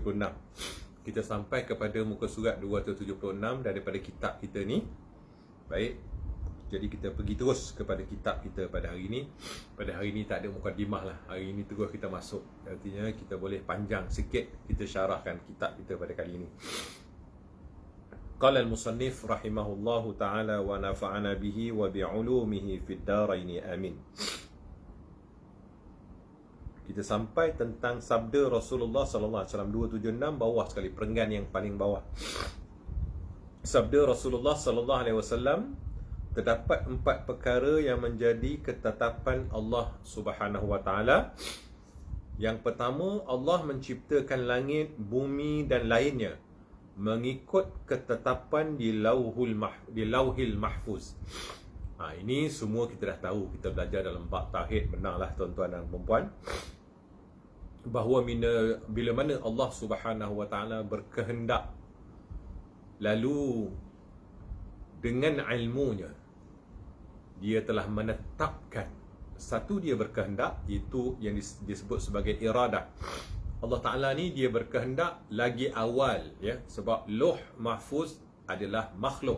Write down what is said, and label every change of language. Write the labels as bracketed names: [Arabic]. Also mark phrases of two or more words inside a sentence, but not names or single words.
[Malay] Kita sampai kepada muka surat 276 daripada kitab kita ni. Baik, jadi kita pergi terus kepada kitab kita pada hari ini. Pada hari ini tak ada mukadimah lah, hari ini terus kita masuk. Artinya kita boleh panjang sikit kita syarahkan kitab kita pada kali ini. [Arabic] قال المصنف رحمه الله تعالى ونفعنا به وبعلومه في الدارين آمين. [Malay] Kita sampai tentang sabda Rasulullah [Arabic] صلى الله عليه وسلم [Malay] 276, bawah sekali, perenggan yang paling bawah. Sabda Rasulullah [Arabic] صلى الله عليه وسلم, [Malay] terdapat 4 perkara yang menjadi ketetapan Allah [Arabic] سبحانه وتعالى. [Malay] Yang pertama, Allah menciptakan langit, bumi dan lainnya mengikut ketetapan di Lauhil Mahfuz. Ini semua kita dah tahu, kita belajar dalam bab tauhid, benarlah tuan-tuan dan puan-puan, bahawa bila mana Allah [Arabic] سبحانه وتعالى [Malay] berkehendak, lalu dengan ilmunya dia telah menetapkan satu, dia berkehendak, itu yang disebut sebagai iradah. Allah Ta'ala ni dia berkehendak lagi awal, ya, sebab Lauh Mahfuz adalah makhluk.